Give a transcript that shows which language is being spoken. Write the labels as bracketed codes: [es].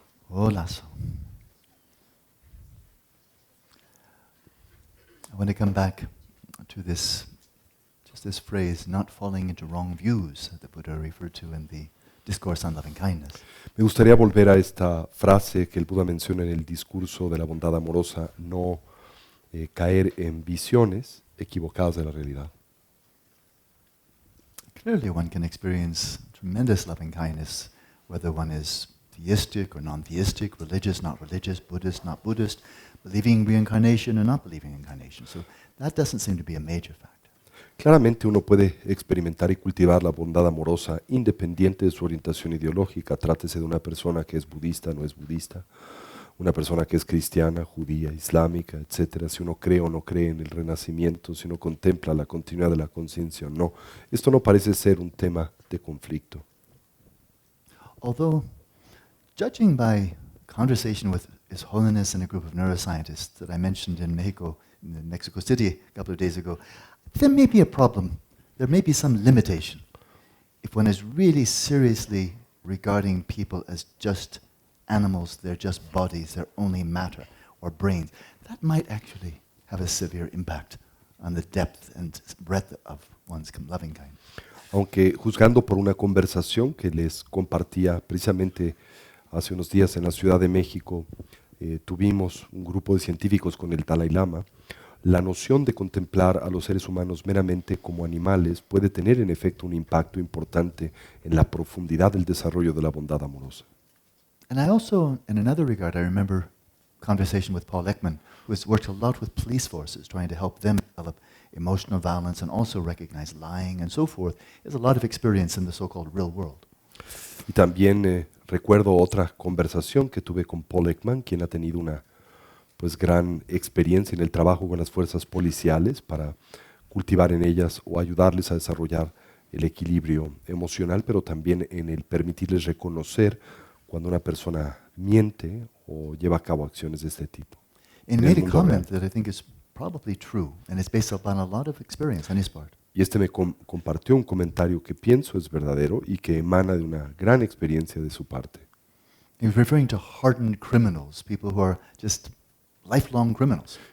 [en] Oh, lasso. I want to come back to this, just this phrase, not falling into wrong views, that the Buddha referred to in the Discourse on Loving Kindness. [es] Me gustaría volver a esta frase que el Buda menciona en el discurso de la bondad amorosa, no caer en visiones equivocadas de la realidad. [en] Clearly one can experience tremendous loving kindness, whether one is theistic or non-theistic, religious, not religious, Buddhist, not Buddhist, believing in reincarnation or not believing in incarnation. So that doesn't seem to be a major factor. [es] Claramente uno puede experimentar y cultivar la bondad amorosa independiente de su orientación ideológica, trátese de una persona que es budista, no es budista, una persona que es cristiana, judía, islámica, etc. Si uno cree o no cree en el renacimiento, si uno contempla la continuidad de la conciencia o no. Esto no parece ser un tema de conflicto. [en] Although, judging by conversation with His Holiness and a group of neuroscientists that I mentioned in Mexico City a couple of days ago, there may be a problem. There may be some limitation if one is really seriously regarding people as just animals, they're just bodies, they're only matter or brains. That might actually have a severe impact on the depth and breadth of one's loving kindness. [es] Aunque juzgando por una conversación que les compartía precisamente hace unos días en la Ciudad de México, tuvimos un grupo de científicos con el Dalai Lama, la noción de contemplar a los seres humanos meramente como animales puede tener en efecto un impacto importante en la profundidad del desarrollo de la bondad amorosa. [en] And I also, in another regard, I remember conversation with Paul Ekman, who has worked a lot with police forces, trying to help them develop emotional violence and also recognize lying and so forth. There's a lot of experience in the so-called real world. [es] Y también recuerdo otra conversación que tuve con Paul Ekman, quien ha tenido una gran experiencia en el trabajo con las fuerzas policiales para cultivar en ellas o ayudarles a desarrollar el equilibrio emocional, pero también en el permitirles reconocer cuando una persona miente o lleva a cabo acciones de este tipo. [en] And he made a comment that I think is probably true, and it's based upon a lot of experience on his part. [es] Y me compartió un comentario que pienso es verdadero y que emana de una gran experiencia de su parte. [en] He was referring to hardened criminals, people who are just lifelong criminals.